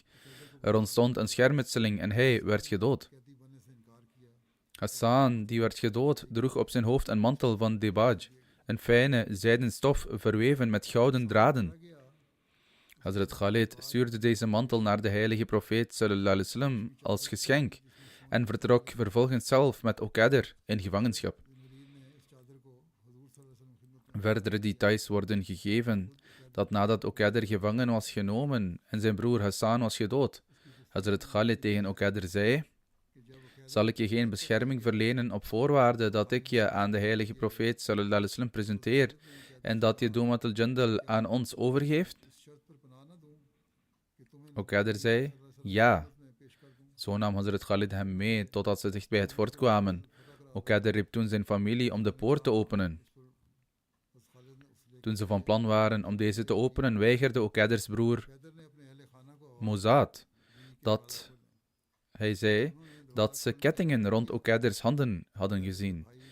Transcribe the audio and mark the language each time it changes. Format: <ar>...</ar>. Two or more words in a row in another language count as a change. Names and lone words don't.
<nl>Er ontstond een schermutseling en hij werd gedood. Hassan, die werd gedood, droeg op zijn hoofd een mantel van dibaj, een fijne zijden stof verweven met gouden draden. Hazrat Khalid stuurde deze mantel naar de heilige profeet</nl> <ar>صلى الله عليه وسلم</ar> <nl>als geschenk en vertrok vervolgens zelf met Okaider in gevangenschap. Verdere details worden gegeven dat nadat Okaider gevangen was genomen en zijn broer Hassan was gedood, Hazrat Khalid tegen Okaider zei, zal ik je geen bescherming verlenen op voorwaarde dat ik je aan de heilige profeet</nl> <ar>صلى الله عليه وسلم</ar> <nl>presenteer en dat je Dumatul Jandal aan ons overgeeft? Okaider zei, ja. Zo nam Hazrat Khalid hem mee totdat ze dicht bij het fort kwamen. Okaider riep toen zijn familie om de poort te openen. Toen ze van plan waren om deze te openen, weigerde Okaiders broer Mozat dat hij zei dat ze kettingen rond Okaiders handen hadden gezien.</nl>